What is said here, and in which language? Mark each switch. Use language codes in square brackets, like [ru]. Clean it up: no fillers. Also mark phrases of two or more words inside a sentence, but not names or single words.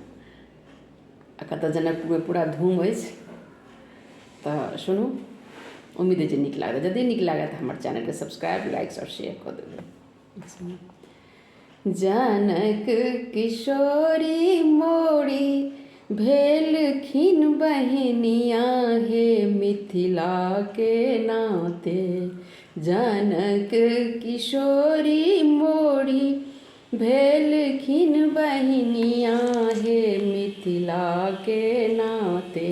[mai] कतऽ जनकपुर में पूरा धूम अछि, तऽ सुनू। उम्मीद है जे नीक लागत। यदि नीक लागत हमर चैनल के [en] subscribe, likes [mai] और शेयर कऽ देबै। जनक किशोरी मोरी भेलखिन बहिनिया हे मिथिला के नाते। जनक किशोरी मोरी भेलखिन बहिनिया हे मिथिला के नाते।